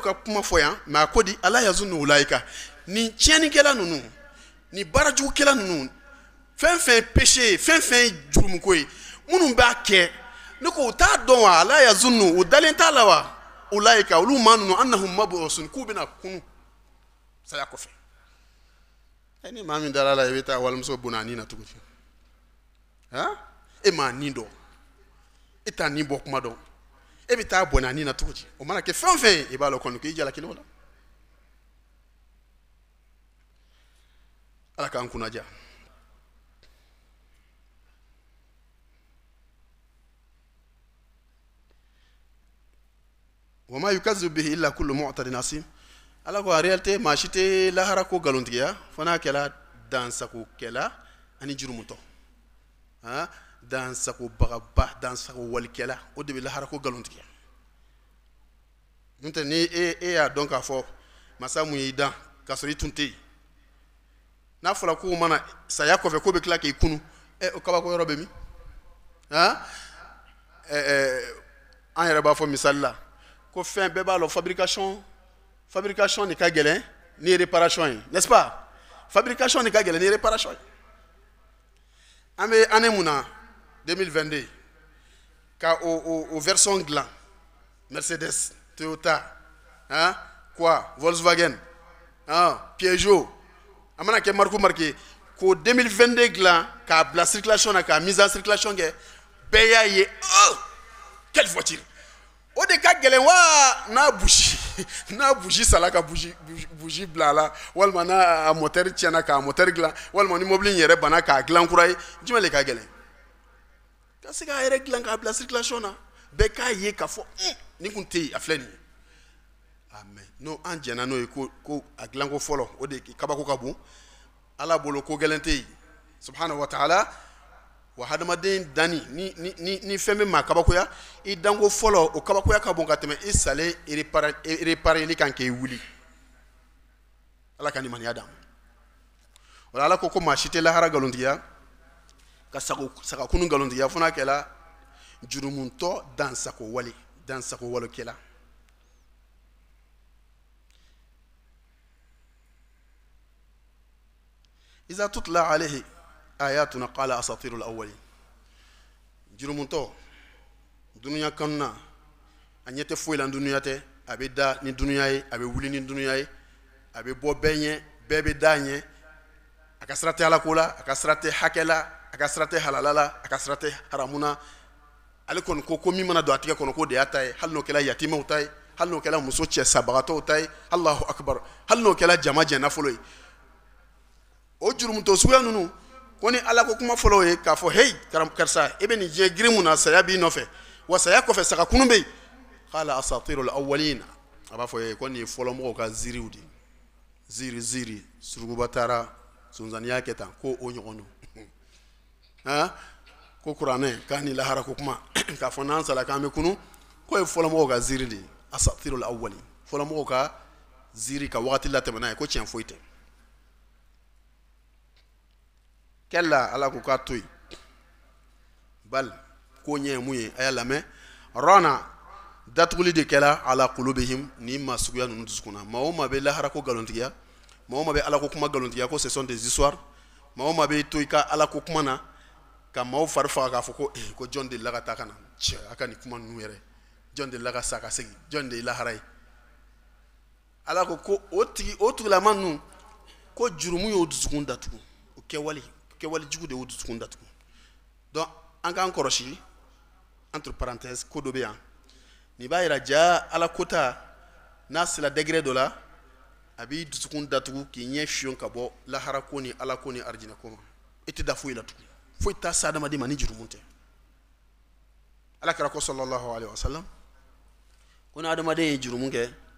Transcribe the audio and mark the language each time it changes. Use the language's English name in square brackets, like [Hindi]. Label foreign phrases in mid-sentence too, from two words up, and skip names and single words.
[Bambara] ka kuma fɔ yan mais a ko di [Arabic] ألا يظن أولئك [Bambara] ni tiɲɛnikɛla ninnu ni baarajugukɛla ninnu fɛn fɛn péché fɛn fɛn jurumuko ye minnu b'a kɛ ne ko u t'a dɔn wa [Arabic] ألا يظن [Bambara] u dalen t'a la wa ulaika olu maa ninnu [Arabic] أنهم مبعوثون [Bambara] k'u bɛna kunu saya kɔfɛ ni maa min dara la i bɛ taa walimuso bɔnna a nin na cogo di e m'a nin dɔn e t'a nin bɔ kuma dɔn e bɛ taa bɔnna a nin na cogo di o mana kɛ fɛn o fɛn ye i b'a dɔn kɔni k'i jalaki o la ala k'an kunnaja [Arabic] وما يكذب به إلا كل معتد أثيم [Bambara] ala ko [French] en réalité [Bambara] maa si tɛ lahara ko nkalontigiya fo n'a kɛla dansagokɛla ani jurumutɔ dansagobagaba dansagowwalikɛla o de bɛ lahara ko nkalontigiya n'o tɛ ni e y'a dɔn k'a fɔ masa mun y'i dan k'a sɔrɔ i tun tɛ yen n'a fɔra ko mana saya kɔfɛ ko bɛ tila k'i kunu o kabako yɔrɔ bɛ min an yɛrɛ b'a fɔ misali la ko fɛn bɛɛ b'a lɔ fabrication ni ka gɛlɛn ni réparation ye [French] n'est-ce pas [Bambara] fabrication ni ka gɛlɛn ni réparation ye an bɛ année mun na 2022 ka o version dilan Mercedes Toyota quoi Volkswagen Peugeot a mana kɛ marque ko 2022 dilan k'a bila circulation na k'a [French] mise en circulation [Bambara] kɛ bɛɛ y'a ye [French] quelle voiture [Bambara] o de ka gɛlɛn wa n'a bougie sala ka bougie bila la walima n'a moteur tiɲɛna k'a moteur dilan walima ni mobile in yɛrɛ bana k'a dilan kura ye jumɛn de ka gɛlɛn ka se k'a yɛrɛ dilan k'a bila circulation na bɛɛ k'a ye k'a fɔ nin kun tɛ yen a filɛ nin ye amen n'o an jɛnna n'o ye ko a dilanko fɔlɔ o de kabako ka bon ala bolo ko gɛlɛn tɛ yen [Arabic] سبحانه وتعالى [Bambara] wa hadamaden danni ni fɛn bɛ maa kabakoya i danko fɔlɔ o kabakoya ka bon ka tɛmɛ i salen répareli kan k'i wuli ala ka nimaniya d'an ma wala ala ko maa si tɛ lahara nkalontigiya ka sagakunu nkalontigiya fo n'a kɛla jurumuntɔ dansagowalekɛla [Arabic] إذا تتلى عليه آياتنا قال أساطير الأولين [Bambara] jurumuntɔ dunuya kanuna a ɲɛ tɛ foyi la dunuya tɛ a bɛ da ni dunuya ye a bɛ wuli ni dunuya ye a bɛ bɔ bɛɛ ɲɛ bɛɛ bɛ da ɲɛ a ka sira tɛ alako la a ka sira tɛ hakɛ la a ka sira tɛ halala la a ka sira tɛ haramu na ale kɔni ko min mana don a tigɛ kɔnɔ ko de y'a ta ye hali n'o kɛla yatimaw ta ye hali n'o kɛla muso cɛ sabagatɔw ta ye [Arabic] الله أكبر [Bambara] hali n'o kɛla jama jɛnnafolo ye o jurumuntɔ suguya ninnu ko ni ala ko kuma fɔlɔ ye k'a fɔ hey karisa e bɛ nin diɲɛ girin mun na saya b'i nɔfɛ wa saya kɔfɛ sagakunu bɛ yen [Arabic] قال أساطير الأولين [Bambara] a b'a fɔ ko nin ye fɔlɔmɔgɔw ka ziiriw de ziiri suruguba taara sonsanniya kɛ tan ko o ɲɔgɔn don ko kuranɛ k'a ni lahara ko kuma k'a fɔ n'an sara k'an bɛ kunu ko ye fɔlɔmɔgɔw ka ziiri de ye [Arabic] أساطير الأولين [Bambara] fɔlɔmɔgɔw ka ziiri ka wagati latɛmɛ n'a ye ko tiɲɛ foyi tɛ kɛla ala ko k'a to yen bal ko ɲɛ ye mun ye a y'a lamɛn rana datuguli de kɛla [Arabic] على قلوبهم [Bambara] ni maa suguya ninnu dusukun na maa o maa bɛ lahara ko nkalontigiya maa o maa bɛ ala ko kuma nkalontigiya ko [French] ce sont des histoires [Bambara] maa o maa bɛ to i ka ala ko kuma na ka maaw fari faga k'a fɔ ko jɔn de la ka taa ka na cɛ a ka nin kuma ninnu yɛrɛ jɔn de la ka sa ka segin jɔn de ye lahara ye ala ko o tigilama ninnu ko jurumu y'o dusukun datugu o kɛwale jugu de y'o dusukun datugu donc an k'an kɔlɔsi [French] entre parenthèses [Bambara] ko dɔ bɛ yan nin b'a jira ja ala kota n'a sera degré dɔ la a b'i dusukun datugu k'i ɲɛ fiyon ka bɔ lahara ko ni ala ko ni arijinɛ ko ma i tɛ da foyi la tugun foyi t'a se adamaden ma ni jurumu tɛ ala kɛra ko [Arabic] صلى الله عليه وسلم [Bambara] ko ni adamaden ye jurumu kɛ